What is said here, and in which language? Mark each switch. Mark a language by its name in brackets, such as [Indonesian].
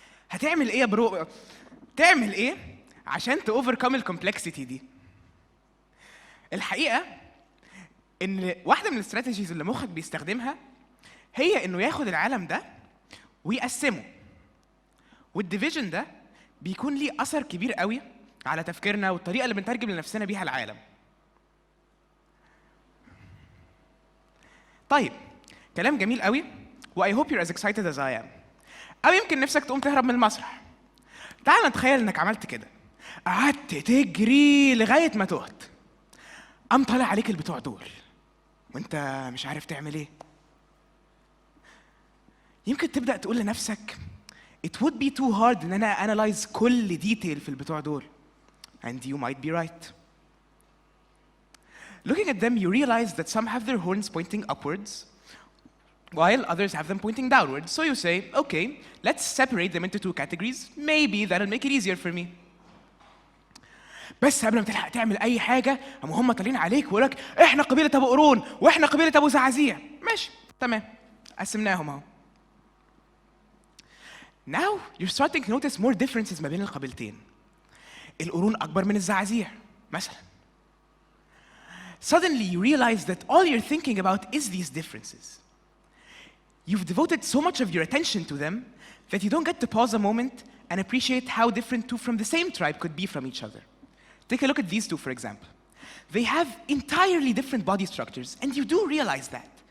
[Arabic] هتعمل ايه يا برو؟ تعمل ايه عشان توفركم الكومبلكسيتي دي؟ الحقيقه ان واحده من الاستراتيجيز اللي مخك بيستخدمها هي انه ياخد العالم ده ويقسمه، والديفيجن ده بيكون ليه اثر كبير قوي على تفكيرنا والطريقه اللي بنترجم لنفسنا بيها العالم. طيب، كلام جميل قوي، و [English] I hope you're as excited as I am. [Arabic] أو يمكن نفسك تقوم تهرب من المسرح. تعال نتخيل إنك عملت كده، قعدت تجري لغاية ما تهت. قام طالع عليك البتوع دول، وأنت مش عارف تعمل إيه. يمكن تبدأ تقول لنفسك [English] it would be too hard [Arabic] إن أنا analyze كل ديتيل في البتوع دول. [English] And you might be right. Looking at them, you realize that some have their horns pointing upwards, while others have them pointing downwards. So you say, okay, let's separate them into two categories. Maybe that'll make it easier for me. [Arabic] بس قبل ما تلحق تعمل أي حاجة، هم طالعين عليك ويقول لك إحنا قبيلة أبو قرون وإحنا قبيلة أبو زعازيع. ماشي، تمام، قسمناهم أهو. [English] Now you're starting to notice more differences [Arabic] ما بين القبيلتين. القرون أكبر من الزعازيع مثلاً. [English] Suddenly you realize that all you're thinking about is these differences. You've devoted so much of your attention to them that you don't get to pause a moment and appreciate how different two from the same tribe could be from each other. Take a look at these two, for example. They have entirely different body structures, and you do realize that.